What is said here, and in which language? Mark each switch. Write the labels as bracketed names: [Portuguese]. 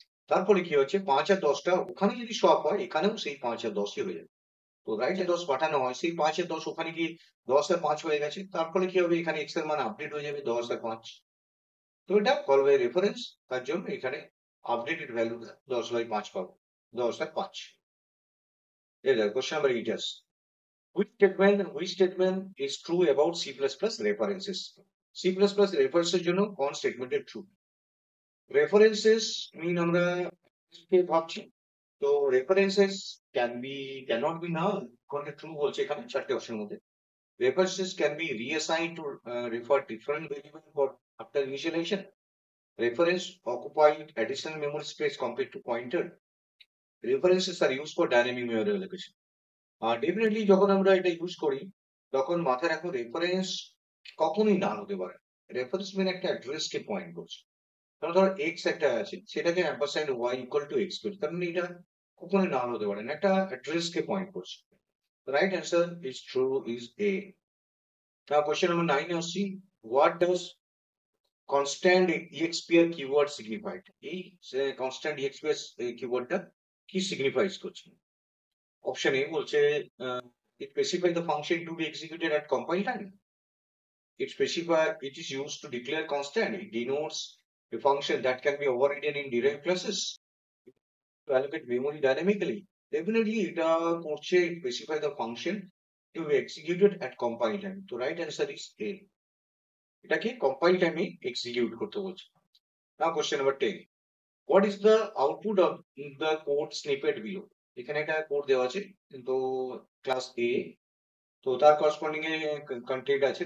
[Bangla] তারপরে কি হচ্ছে 5 আর 10টা ওখানে যদি শপ হয় এখানেও সেই 5 আর 10ই হয়ে যাবে। তো রাইট এ 10 পাঠানো হয় সেই 5 আর 10 ওখানে গিয়ে 10 আর 5 হয়ে গেছে, তারপরে কি হবে এখানে এক্স এর মান আপডেট হয়ে যাবে 10 আর 5। তো এটা কল বাই রেফারেন্স, তার জন্য এখানে আপডেটেড ভ্যালু 10/5 পাবো, 10 আর 5। [English] এবার question number 8 আছে, which statement is true about C++ references? [Bangla] C++ references জন্য কোন স্টেটমেন্টের ট্রু? references mean আমরা কে ভাবছি, তো [English] references cannot be null, [Bangla] কোনটা ট্রু বলছে এখানে চারটে অপশনের মধ্যে। [English] references can be reassigned to refer different variable for after initialization. Reference occupy additional memory space compared to pointer. References are used for dynamic memory allocation. [Bangla] আর definitely যখন আমরা এটা use করি তখন মাথায় রাখো রেফারেন্স কখনোই নাল হতে পারে। রেফারেন্স মানে একটা অ্যাড্রেস কে পয়েন্ট করছে, কারণ ধরো এক্স একটা আছে সেটাকে Ampersand Y equal to x করছে, তার মানে এটা কখনোই নাল হতে পারে না, একটা অ্যাড্রেস কে পয়েন্ট করছে। [English] Right answer is true is A. Now question number 9 আসছি, what does constant EXPR keyword signified? [Bangla] এই কনস্ট্যান্ট ইএক্সপিআর কিওয়ার্ডটা কি সিগনিফাইজ করছে? অপশন এ বলছে [English] it specify the function to be executed at compile time. It is used to declare constant. It denotes a function that can be overridden in derived classes to allocate memory dynamically. Definitely এটা করছে specify the function to be executed at compile time. [Bangla] তো [English] right answer is A, [Bangla] এটাকে compile টাইমে execute করতে বলছে। [English] Now question number 10, what is the output of the code snippet below. [Bangla] এখানে একটা code দেওয়া আছে, তো ক্লাস এ, তো তার করসপন্ডিং এ কন্টেন্ট আছে।